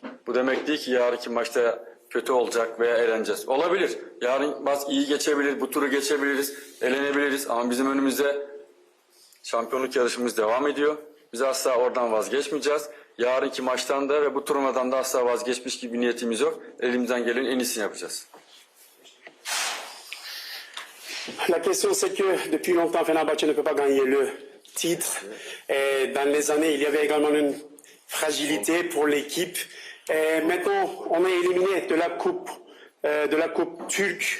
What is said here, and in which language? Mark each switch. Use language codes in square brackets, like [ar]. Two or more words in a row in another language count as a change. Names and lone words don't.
[tr] Bu demek değil ki yarınki maçta kötü olacak veya eleneceğiz. Olabilir. Yarın maç iyi geçebilir, bu turu geçebiliriz, elenebiliriz ama bizim önümüzde şampiyonluk yarışımız devam ediyor. Biz asla oradan vazgeçmeyeceğiz. Yarınki maçtan da ve bu turnuvadan da asla vazgeçmiş gibi bir niyetimiz yok. Elimizden gelenin en iyisini yapacağız. [fr] La question, c'est que depuis longtemps, Fenerbahçe ne peut pas gagner le titre. Et dans les années, il y avait également une fragilité pour l'équipe. Et maintenant, on est éliminé de la coupe turque.